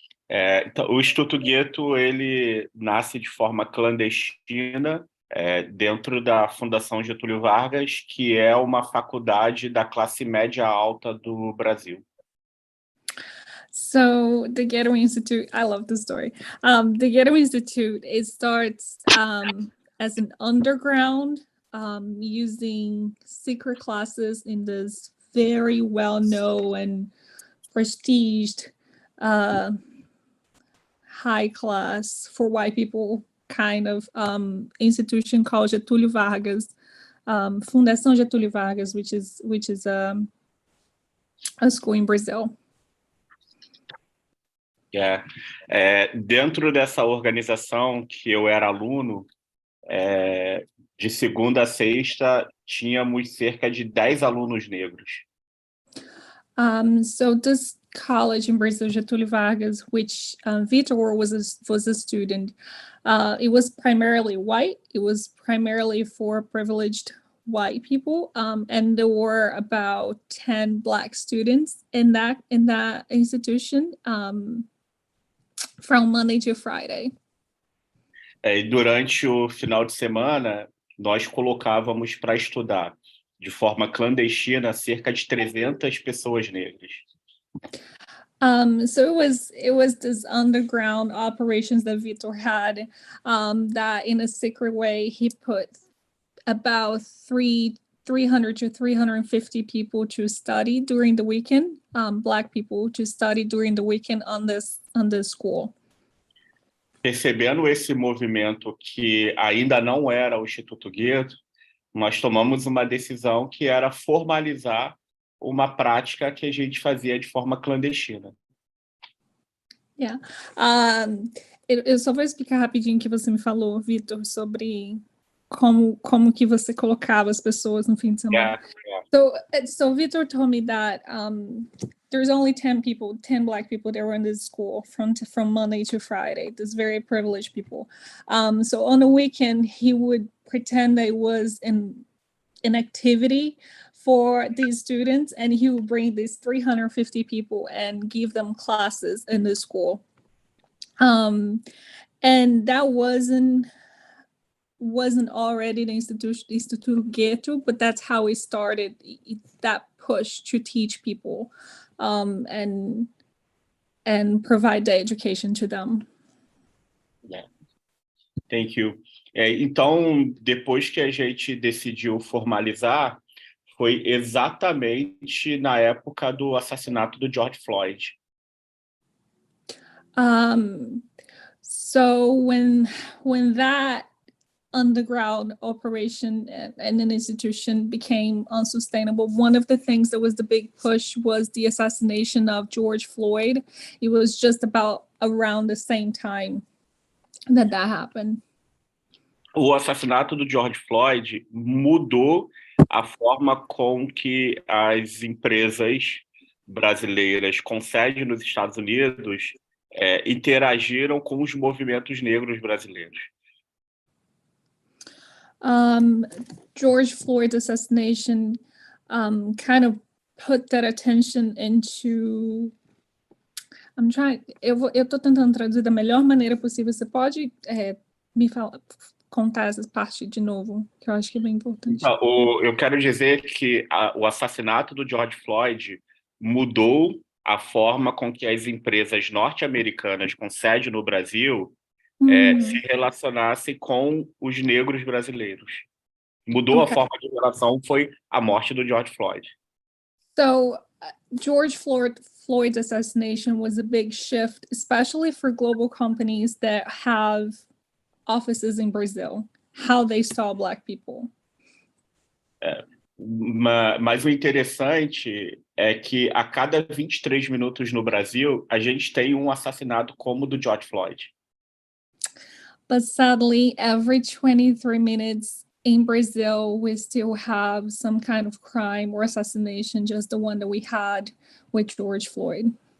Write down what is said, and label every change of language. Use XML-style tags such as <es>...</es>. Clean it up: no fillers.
<pt>Então, o Instituto Guetto, ele nasce de forma clandestina dentro da Fundação Getúlio Vargas, que é uma faculdade da classe média alta do Brasil.</pt> <en>So the Ghetto Institute, I love this story. The Ghetto Institute, it starts as an underground using secret classes in this very well-known and prestiged high class for white people kind of institution called Getúlio Vargas, Fundação Getúlio Vargas, which is a school in Brazil.</en> <pt>Dentro dessa organização que eu era aluno, de segunda a sexta, tínhamos cerca de 10 alunos negros.</pt> <en>So this college in Brazil, Getúlio Vargas, which Vitor was a student, it was primarily white. It was primarily for privileged white people, and there were about 10 Black students in that institution from Monday to Friday.</en> <pt>E durante o final de semana, nós colocávamos para estudar de forma clandestina cerca de 300 pessoas negras.</pt> <en>So it was this underground operations that Vitor had, that in a secret way he put about 300 to 350 people to study during the weekend, Black people to study during the weekend on this school.</en> <pt>Percebendo esse movimento que ainda não era o Instituto Guetto, nós tomamos uma decisão que era formalizar uma prática que a gente fazia de forma clandestina.</pt> <en>Yeah.</en> <pt>Eu só vou explicar rapidinho o que você me falou, Vitor, sobre como que você colocava as pessoas no fim de semana.</pt> <en>So Vitor told me that there's only 10 Black people that were in this school from Monday to Friday, this very privileged people. So on the weekend, he would pretend that it was an activity for these students, and he would bring these 350 people and give them classes in the school. And that wasn't already the Instituto Guetto, but that's how it started, that push to teach people and provide the education to them. Yeah. Thank you.</en> <pt>Então, depois que a gente decidiu formalizar, foi exatamente na época do assassinato do George Floyd.</pt> <en>So when that underground operation and an institution became unsustainable. One of the things that was the big push was the assassination of George Floyd. It was just about around the same time that happened.</en> <pt>O assassinato do George Floyd mudou a forma com que as empresas brasileiras com sede nos Estados Unidos interagiram com os movimentos negros brasileiros.</pt> <en>George Floyd's assassination kind of put that attention into...</en> <pt>Eu estou tentando traduzir da melhor maneira possível. Você pode me contar essa parte de novo, que eu acho que é bem importante. Então, eu quero dizer que o assassinato do George Floyd mudou a forma com que as empresas norte-americanas com sede no Brasil se relacionassem com os negros brasileiros. Mudou a forma de relação, foi a morte do George Floyd.</pt> <en>So, George Floyd's assassination was a big shift, especially for global companies that have offices in Brazil, how they saw Black people.</en> <pt>Mas o interessante é que a cada 23 minutos no Brasil, a gente tem um assassinato como o do George Floyd.</pt> <en>But sadly, every 23 minutes in Brazil, we still have some kind of crime or assassination, just the one that we had with George Floyd.</en>